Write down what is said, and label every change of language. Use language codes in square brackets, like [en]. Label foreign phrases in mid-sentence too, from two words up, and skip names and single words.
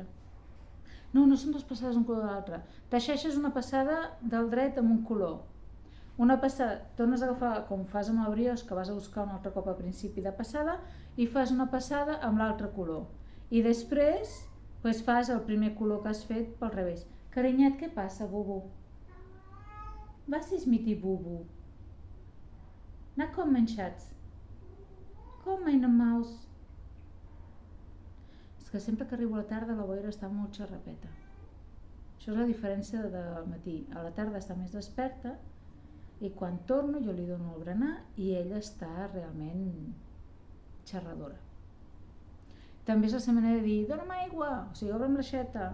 [ca] No són 2 passades d'un color de l'altre. Teixeixes una passada del dret amb un color. Una passada, tornes a agafar, com fas amb el brioix, que vas a buscar un altre cop a principi de passada, i fas una passada amb l'altre color. I després fas el primer color que has fet pel revés. Carinyet, què passa, [de] Bubu? Was ist mit dir, Bubu? Na komm, mein Schatz. Komm, meine Maus. [ca] És que sempre que arribo a la tarda la boira està molt xerrapeta. Això és la diferència del matí. A la tarda està més desperta i quan torno jo li dono el berenar i ella està realment xerradora. També és la seva manera de dir, dona'm aigua, o sigui, obre'm l'aixeta.